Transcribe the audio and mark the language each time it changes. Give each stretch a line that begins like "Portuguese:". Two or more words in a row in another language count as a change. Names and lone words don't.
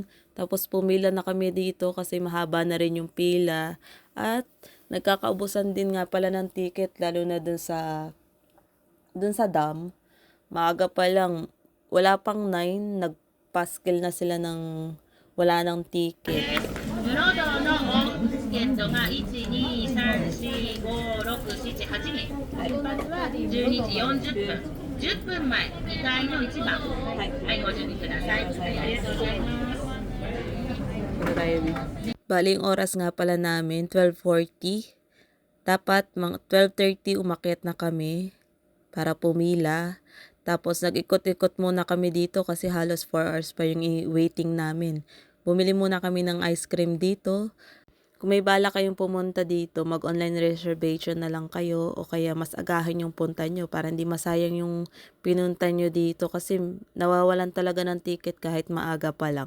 Filipino: Tapos pumila na kami dito kasi mahaba na rin yung pila. At nagkakaubusan din nga pala ng ticket, lalo na dun sa dam. Maaga pa lang, wala pang 9, nagpaskil na sila ng wala ng ticket.
Japanese: 10時40分、10分前、2階の1番、はい、ご準備ください。ありがとうございます。
Filipino: Bali, yung oras nga pala namin, 12:40. Dapat mga 12:30 umakyat na kami para pumila. Tapos nag-ikot-ikot muna kami dito kasi halos 4 hours pa yung waiting namin. Bumili muna kami ng ice cream dito. Kung may bala kayong pumunta dito, mag-
English: online reservation
Filipino: na lang kayo o kaya mas agahin yung punta nyo para hindi masayang yung pinunta nyo dito kasi nawawalan talaga ng ticket kahit maaga pa lang.